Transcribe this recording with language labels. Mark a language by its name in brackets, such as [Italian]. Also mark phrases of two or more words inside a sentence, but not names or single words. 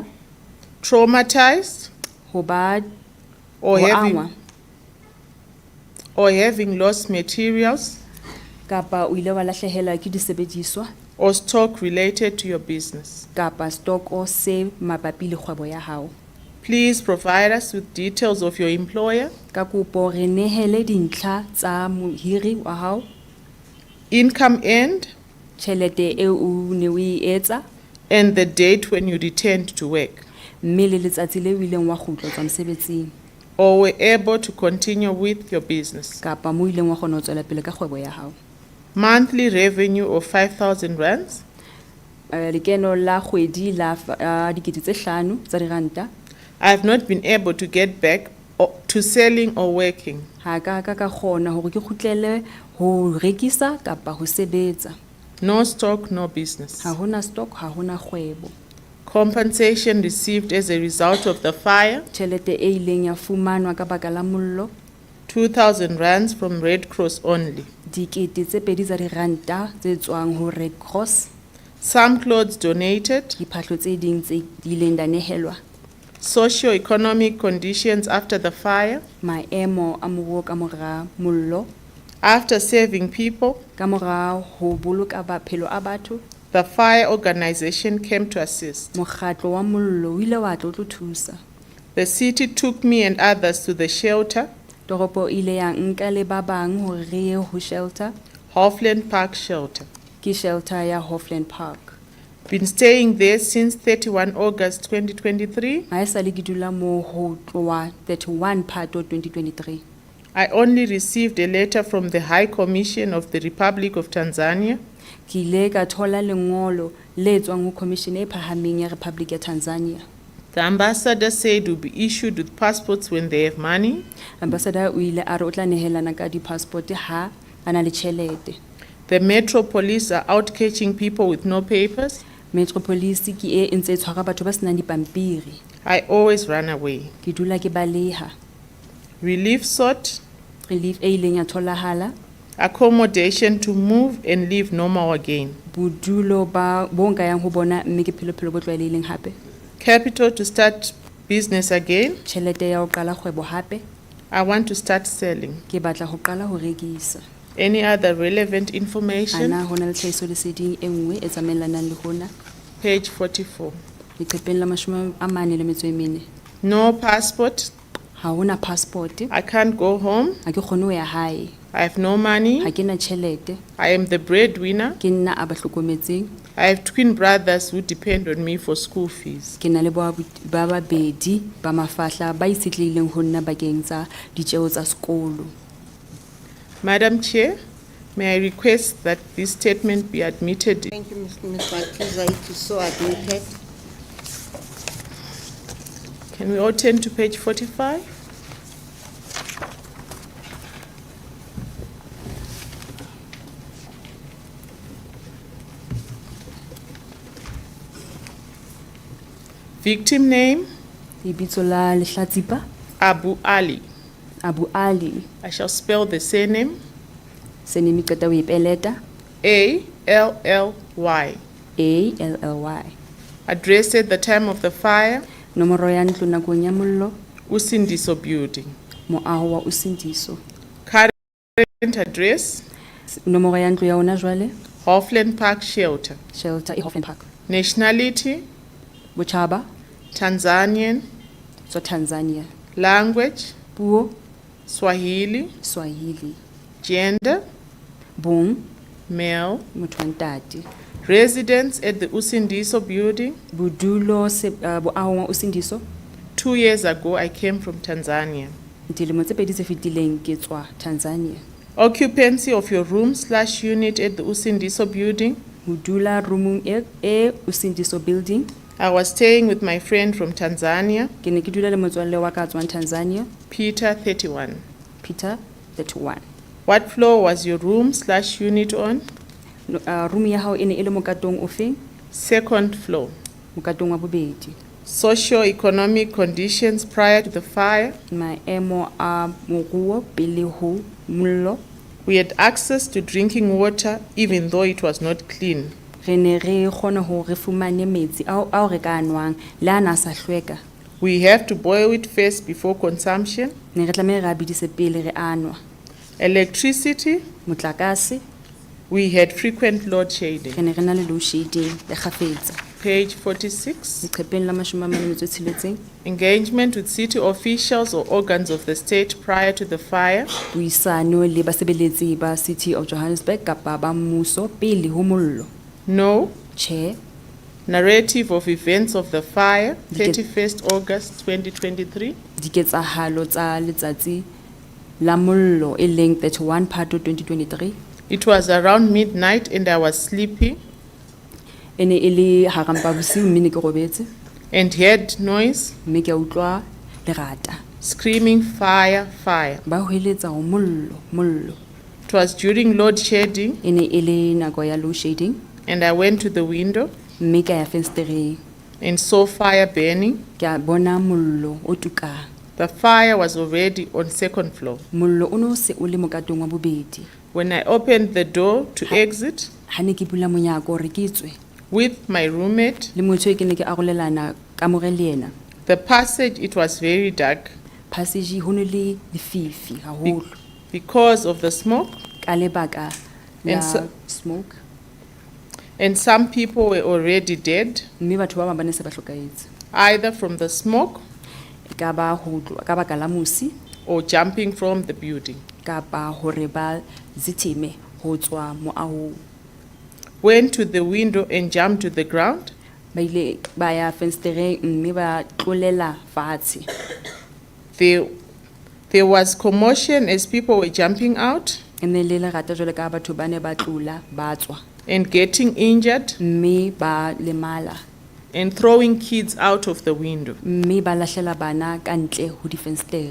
[English] traumatized, [Southern Sotho] ho ba [English] or [Southern Sotho] ho [English] having, angwa, or having lost materials [Southern Sotho] kapa o ile wa lahlehelwa ke disebediswa [English] or stock related to your business. [Southern Sotho] kapa stoko se mabapi le kgwebo ya hao. [English] Please provide us with details of your employer, [Southern Sotho] Ka kopo re nehele dintlha tsa mohiri wa hao, [English] income earned, [Southern Sotho] tjhelete eo o ne o e etsa, [English] and the date when you returned to work, [Southern Sotho] mme le letsatsi leo o ileng wa kgutla tswa mosebetsing [English] or were able to continue with your business. [Southern Sotho] kapa mo ileng wa kgona ho tswela pele ka kgwebo ya hao. [English] Monthly revenue of 5,000 rands, [Southern Sotho] Lekeno la kgwedi la 5,000 tsa diranta. [English] I have not been able to get back to selling or working. [Southern Sotho] Ha ka kgona hore ke kgutlele ho rekisa kapa ho sebetsa. [English] No stock, no business. [Southern Sotho] Ha hona stock, ha hona kgwebo. [English] Compensation received as a result of the fire, [Southern Sotho] Tjhelete e ileng ya fumanwa ka baka la mollo, [English] 2,000 rands from Red Cross only. [Southern Sotho] 2,000 tsa diranta tse tswang ho Red Cross, [English] Some clothes donated, [Southern Sotho] diphahlo tse ding tse di ileng da nehelwa, [English] socio-economic conditions after the fire, [Southern Sotho] maemo a moruo ka mora mollo, [English] after serving people, [Southern Sotho] ka mora ho boloka maphelo a batho, [English] the fire organization came to assist. [Southern Sotho] mokgatlo wa mollo o ile wa tla o tlo thusa. [English] The city took me and others to the shelter, [Southern Sotho] Toropo ile ya nka le ba bang hore re ye ho shelter, [English] Hoffland Park Shelter. [Southern Sotho] ke shelter ya Hoffland Park. [English] Been staying there since 31 August 2023. [Southern Sotho] Ha esale ke dula mo ho tloha 31 Phato 2023. [English] I only received a letter from the High Commission of the Republic of Tanzania [Southern Sotho] Ki ile ka thola lengolo le tswang ho commission e phahameng ya Republic ya Tanzania. [English] The ambassador said will be issued with passports when they have money. [Southern Sotho] Ambassador o ile a re o tla nehelana ka di-passport ha ana le tjhelete. [English] The Metro Police are out catching people with no papers. [Southern Sotho] Metropolis ke e ntse e tshwara batho ba senang dipampiri. [English] I always run away. [Southern Sotho] Ke dula ke baleha. [English] Relief sought, [Southern Sotho] Relief e ileng ya tholahala, [English] accommodation to move and live normal again. [Southern Sotho] bodulo ba bo nka yang ho bona mme ke phelo bo tlwaelehileng hape. [English] Capital to start business again. [Southern Sotho] Tjhelete ya ho qala kgwebo hape. [English] I want to start selling. [Southern Sotho] Ke batla ho qala ho rekisa. [English] Any other relevant information? [Southern Sotho] Ana hona le tlhahiso leseding e nngwe e tsamaelanang le hona. [English] Page 44. [Southern Sotho] Leqepheng la 44. [English] No passport, [Southern Sotho] ha hona passport, [English] I can't go home. [Southern Sotho] ha ke kgone ho ya hae, [English] I have no money. [Southern Sotho] ha ke na tjhelete, [English] I am the breadwinner. [Southern Sotho] ke nna a ba hlokometseng, [English] I have twin brothers who depend on me for school fees. [Southern Sotho] ke na le ba babedi ba mafahla ba itshetlehileng ho nna bakeng tsa ditjeo tsa sekolo. [English] Madam Chair, may I request that this statement be admitted? Thank you, Ms. Makiza. It is so admitted. Can we all turn to page 45? Victim name, [Southern Sotho] Lebitso la lehlatsipa, [English] Abu Ali. [Southern Sotho] Abu Ali, [English] I shall spell the surname, [Southern Sotho] surname e qeta ho e peleta, [English] A-L-L-Y. [Southern Sotho] ALLY. [English] Address at the time of the fire, [Southern Sotho] Nomoro ya ntlo nakong ya mollo, [English] Usindiso building. [Southern Sotho] moaho wa Usindiso. [English] Current address, [Southern Sotho] Nomoro ya ntlo ya hona jwale, [English] Hoffland Park Shelter. [Southern Sotho] shelter e Hoffman Park. [English] Nationality, [Southern Sotho] Bochaba, [English] Tanzanian. [Southern Sotho] so Tanzania. [English] Language, [Southern Sotho] Puo, [English] Swahili. [Southern Sotho] Swahili. [English] Gender, [Southern Sotho] Bong, [English] male. [Southern Sotho] motho wa ntate. [English] Residence at the Usindiso building. [Southern Sotho] Bodulo boahong wa Usindiso. [English] 2 years ago, I came from Tanzania. [Southern Sotho] Dilemo tse pedi tse fetileng ke tswa Tanzania. [English] Occupancy of your room/unit at the Usindiso building. [Southern Sotho] Ho dula roomong e Usindiso building. [English] I was staying with my friend from Tanzania, [Southern Sotho] Ke ne ke dula le motswalle wa ka tswang Tanzania, [English] Peter, 31. [Southern Sotho] Peter, 31. [English] What floor was your room/unit on? [Southern Sotho] Room ya hao e ne e le mokatong ofeng? [English] Second floor. [Southern Sotho] Mokatong wa bobedi. [English] Socio-economic conditions prior to the fire. [Southern Sotho] Maemo a moruo pele ho mollo. [English] We had access to drinking water even though it was not clean. [Southern Sotho] Re ne re kgona ho re fumane metsi ao re ka nwang le ana sa hlweka. [English] We have to boil it first before consumption. [Southern Sotho] Ne re tlameha re a bidise pele re anwa. [English] Electricity, [Southern Sotho] Motlakase, [English] we had frequent load shedding. [Southern Sotho] re ne re na le [English] load shedding [Southern Sotho] le kgafetsa. [English] Page 46. [Southern Sotho] Leqepheng la 46. [English] Engagement with city officials or organs of the state prior to the fire. [Southern Sotho] Puisano le basebeletsi ba City of Johannesburg kapa ba mmuso pele ho mollo. [English] No. [Southern Sotho] Che, [English] Narrative of events of the fire, [Southern Sotho] Dike- [English] 31st August 2023. [Southern Sotho] diketsahalo tsa letsatsi la mollo e leng 31 Phato 2023. [English] It was around midnight and I was sleeping [Southern Sotho] E ne e le hara mpa bosiu mme ne ke robetse [English] and heard noise, [Southern Sotho] mme ke a utlwa lerata. [English] screaming fire, fire. [Southern Sotho] Ba hoeletsa ho mollo, mollo. [English] It was during load shedding [Southern Sotho] E ne e le nako ya [English] load shedding and I went to the window [Southern Sotho] mme ka ya fenstereng [English] and saw fire burning. [Southern Sotho] ke a bona mollo o tukang. [English] The fire was already on second floor. [Southern Sotho] Mollo o no se o le mokatong wa bobedi. [English] When I opened the door to exit [Southern Sotho] Ha ne ke bula monyako re ke tswe [English] with my roommate, [Southern Sotho] le motho e ke ne ke arolelana kamore le yena. [English] the passage, it was very dark [Southern Sotho] Passage ho ne le lefifi haholo [English] because of the smoke, [Southern Sotho] ka lebaka la [English] And so- [Southern Sotho] smoke. [English] and some people were already dead, [Southern Sotho] Mme batho ba bang ba ne se ba hlokaetse. [English] either from the smoke [Southern Sotho] Ka ba ho tloha ka baka la musi [English] or jumping from the building. [Southern Sotho] kapa hore ba zitheme ho tswa moahong. [English] Went to the window and jumped to the ground. [Southern Sotho] Ba ile ba ya fenstereng mme ba tlolela fatshe. [English] There was commotion as people were jumping out [Southern Sotho] E ne le lerata jwale ka batho ba ne ba tlola ba tswa [English] and getting injured [Southern Sotho] mme ba lemala [English] and throwing kids out of the window. [Southern Sotho] mme ba lahlela bana ka ntle ho difenstere.